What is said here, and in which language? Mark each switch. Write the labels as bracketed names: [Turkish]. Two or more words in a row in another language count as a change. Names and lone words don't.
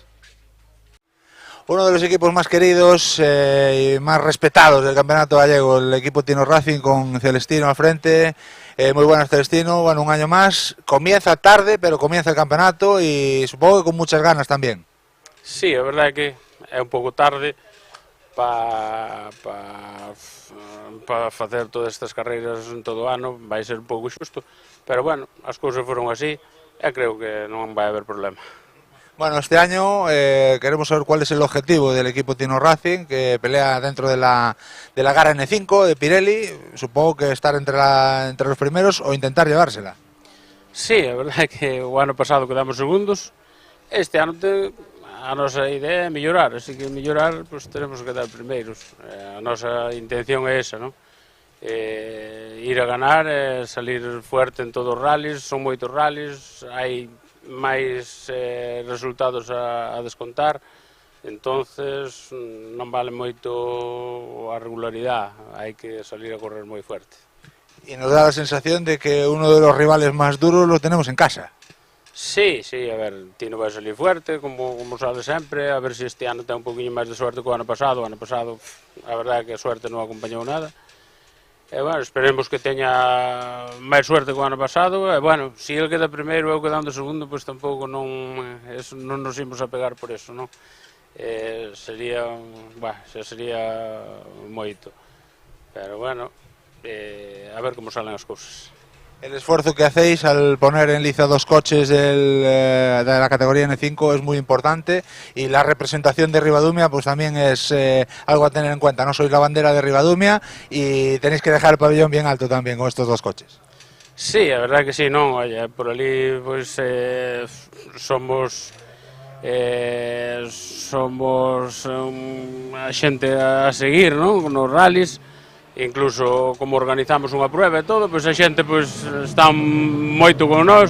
[Spanish] Uno de los equipos más queridos y más respetados del campeonato gallego, el equipo Tino Racing con Celestino al frente. Muy buenas, Celestino. Bueno, un año más. Comienza tarde, pero comienza el campeonato y supongo que con muchas ganas también. [Galician] Sí, a verdade é que é un pouco tarde para facer todas estas carreiras en todo o ano, vai ser un pouco xusto, pero bueno, as cousas foron así e creo que non vai haber problema. [Spanish] Bueno, este año queremos saber cuál es el objetivo del equipo Tino Racing, que pelea dentro de la Gara N5 de Pirelli. Supongo que estar entre los primeros o intentar llevársela. [Galician] Sí, a verdade é que o ano pasado quedamos segundos, este ano a nosa idea é mellorar, así que mellorar, pues teremos que quedar primeiros. A nosa intención é esa, non? Ir a ganar, salir fuerte en todos os rallies, son moitos rallies, hai máis resultados a descontar, entonces non vale moito a regularidade, hai que salir a correr moi fuerte. [Spanish] Y nos da la sensación de que uno de los rivales más duros lo tenemos en casa. [Galician] Sí, a ver, Tino vai salir fuerte, como sale sempre, a ver se este ano ten un poquinho máis de suerte que o ano pasado. A verdade é que a suerte non acompañou nada. E, bueno, esperemos que teña máis suerte que o ano pasado. E, bueno, se ele queda primeiro e eu quedando segundo, pois tampouco non nos imos a pegar por eso, non? Sería moito. Pero, bueno, a ver como salen as cousas. [Spanish] El esfuerzo que hacéis al poner en liza dos coches de la categoría N5 es muy importante y la representación de Ribadumia pues también es algo a tener en cuenta. No sois la bandera de Ribadumia y tenéis que dejar el pabellón bien alto también con estos dos coches. [Galician] Sí, a verdade que sí, non, oye, por ali pues, somos a xente a seguir, non, nos rallies. Incluso como organizamos unha prueba e todo, pois a xente pois, está moito con nós.